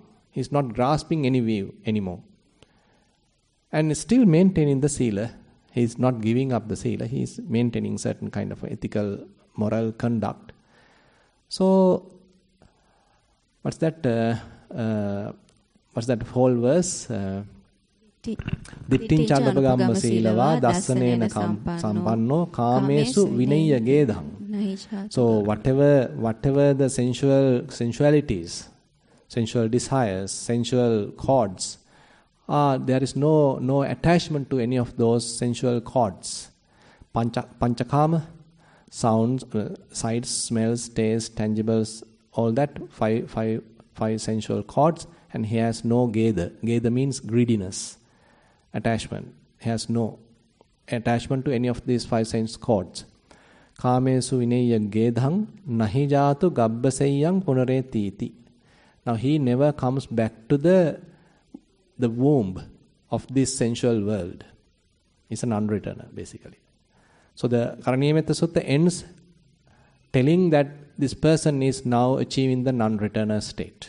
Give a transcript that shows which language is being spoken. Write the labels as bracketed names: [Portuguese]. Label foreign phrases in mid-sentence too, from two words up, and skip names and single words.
[English] He's not grasping any view anymore. And still maintaining the sila. He is not giving up the sila. He is maintaining certain kind of ethical, moral conduct. So, what's that whole verse? [Pali] Dittincha anupagamma silava dassanena sampanno kamesu vinaya gedham. [English] So, whatever the sensualities, sensual desires, sensual cords, there is no attachment to any of those sensual cords. Panchakama, sounds, sights, smells, tastes, tangibles, all that, five sensual cords, and he has no gedha. Gedha means greediness, attachment. He has no attachment to any of these five sense cords. [Pali] Kamesu vinaya gedhang nahi jatu gabbaseyang punaretiti. [English] Now he never comes back to the womb of this sensual world. It's an unreturner, basically. So the Karaniyametta Sutta ends telling that this person is now achieving the non-returner state.